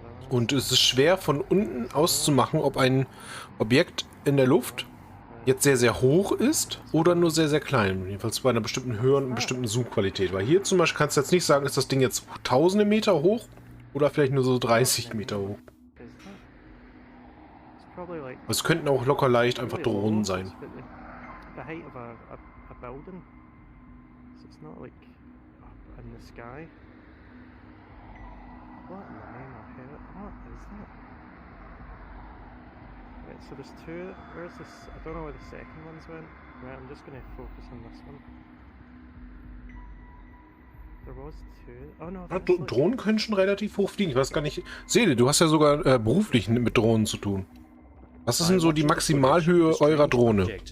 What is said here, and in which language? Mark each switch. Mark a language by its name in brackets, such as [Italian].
[German] Und es ist schwer von unten auszumachen, ob ein Objekt in der Luft jetzt sehr, sehr hoch ist oder nur sehr, sehr klein. Jedenfalls bei einer bestimmten Höhe und einer bestimmten Zoom-Qualität. Weil hier zum Beispiel kannst du jetzt nicht sagen, ist das Ding jetzt tausende Meter hoch oder vielleicht nur so 30 Meter hoch. Aber es könnten auch locker leicht einfach Drohnen sein. [English] The height of a building, so it's not like up in the sky. What in the name of hell? What is that? Right, so there's 2. Where's this? I don't know where the second ones went. Right, I'm just going to focus on this one. There was 2. Oh no. [German] Ja, Drohnen können schon relativ hoch fliegen. Ich weiß gar nicht. Seele, du hast ja sogar beruflich mit Drohnen zu tun. Was ist denn so die Maximalhöhe eurer Drohne?